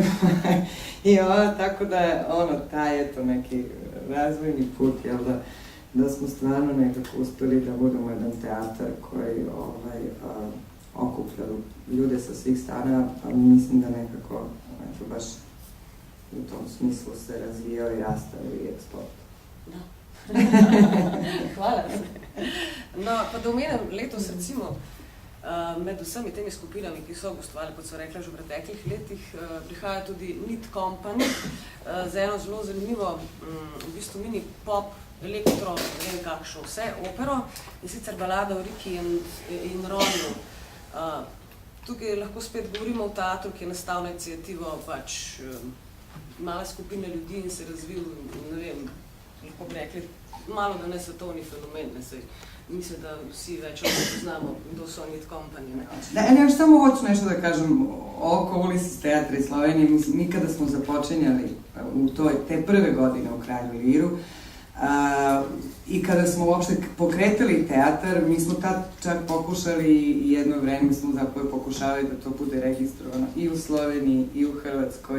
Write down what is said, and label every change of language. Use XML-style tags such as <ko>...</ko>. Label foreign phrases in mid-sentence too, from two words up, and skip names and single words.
<sr>Tako da je taj neki razvojni put, da smo stvarno nekako uspeli da budemo jedan teatar koji okuplja ljude sa svih strana, ali mislim da nekako baš u tom smislu se razvijao i rastao i eksport. Da. Hvala.</sr> <sl>No, pa da omenem letos recimo med vsemi temi skupinami, ki so gostovali, kot so rekla že v preteklih letih, prihaja tudi Nit Company za eno zelo zanimivo, v bistvu mini pop, elektro, ne vem kakšno vse, opero, in sicer balada o Riki in Ronju. Tukaj lahko spet govorimo o teatru, ki je nastal na iniciativo pač mala skupina ljudi in se razvil, ne vem, lahko bi rekli, malo da ne svetovni fenomen, mislim, da vsi več poznamo, kdo so Nit Company.</sl> <sr>Ja još samo hoću nešto da kažem oko Ulises teatra iz Slovenije. Mi kada smo započenjali u te prve godine u Kralju Liru i kada smo uopšte pokretali teatar, mi smo tad čak pokušali i jedno vreme smo zapravo pokušavali da to bude registrovano i u Sloveniji i u Hrvatskoj.</sr>